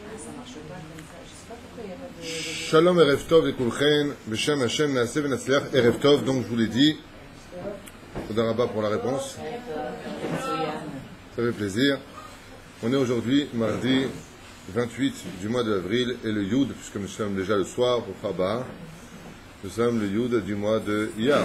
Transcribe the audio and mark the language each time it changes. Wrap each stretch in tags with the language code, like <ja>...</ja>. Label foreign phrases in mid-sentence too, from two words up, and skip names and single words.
<he>שלום ערב טוב את כולכם בשם השם נעשה ונצליח ערב טוב,</he> <fr>donc je vous l'ai dit.</fr> <he>תודה רבה</he> <fr>pour la réponse. Ça fait plaisir. On est aujourd'hui, mardi 28 du mois d'avril, et le Yud, puisque nous sommes déjà le soir pour Rabba, nous sommes le Yud du mois de Iyar.</fr>